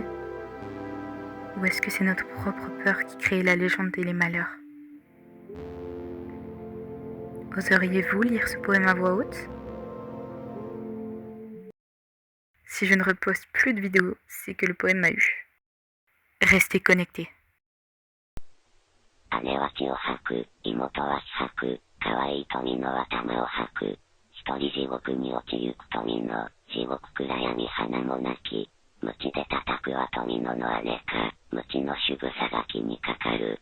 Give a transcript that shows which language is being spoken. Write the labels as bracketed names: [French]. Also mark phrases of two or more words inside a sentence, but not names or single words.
[French] Ou est-ce que c'est notre propre peur qui crée la légende et les malheurs? Oseriez-vous lire ce poème à voix haute? Si je ne reposte plus de vidéos, c'est que le poème m'a eu. Restez connectés. [Japanese] 姉は血を吐く、妹は死吐く、可愛い富の頭を吐く。一人地獄に落ちゆく富の、地獄暗闇花もなき。鞭で叩くは富のの姉か、鞭の仕草が気にかかる。